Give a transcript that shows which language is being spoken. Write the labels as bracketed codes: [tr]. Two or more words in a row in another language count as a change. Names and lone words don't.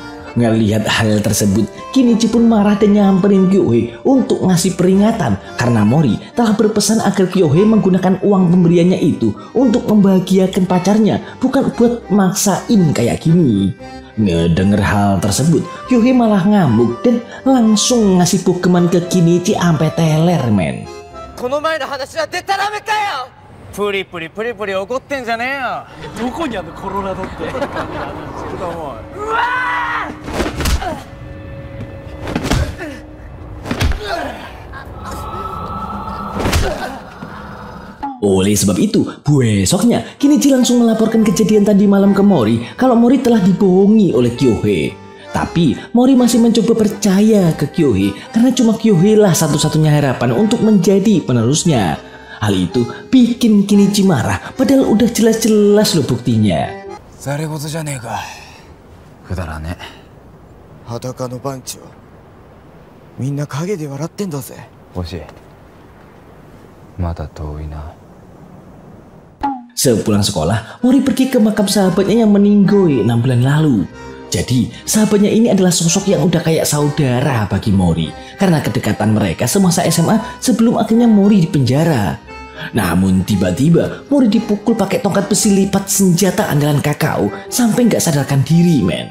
[id] Ngelihat hal tersebut, Kinichi pun marah dan nyamperin Kyohei untuk ngasih peringatan karena Mori telah berpesan agar Kyohei menggunakan uang pemberiannya itu untuk membahagiakan pacarnya, bukan buat maksain kayak gini. Ngedenger hal tersebut, Kyohei malah ngamuk dan langsung ngasih bogeman ke Kinichi ampe teler men. [ja] この前の話はでたらめかよ。プリプリプリプリ怒ってんじゃねえよ。どこにあるのコロラドって。うわ [id] Oleh sebab itu, besoknya Kenichi langsung melaporkan kejadian tadi malam ke Mori kalau Mori telah dibohongi oleh Kyohei. Tapi Mori masih mencoba percaya ke Kyohei karena cuma Kyohei lah satu-satunya harapan untuk menjadi penerusnya. Hal itu bikin Kenichi marah padahal udah jelas-jelas loh buktinya. [ja] ざれ言じゃねえか。くだらね。裸の番長。みんな陰で笑ってんだぜ。星。まだ遠いな。 [id] Sepulang sekolah, Mori pergi ke makam sahabatnya yang meninggal 6 bulan lalu. Jadi, sahabatnya ini adalah sosok yang udah kayak saudara bagi Mori karena kedekatan mereka semasa SMA sebelum akhirnya Mori dipenjara. Namun tiba-tiba Mori dipukul pakai tongkat besi lipat senjata andalan Kakao sampai nggak sadarkan diri, men.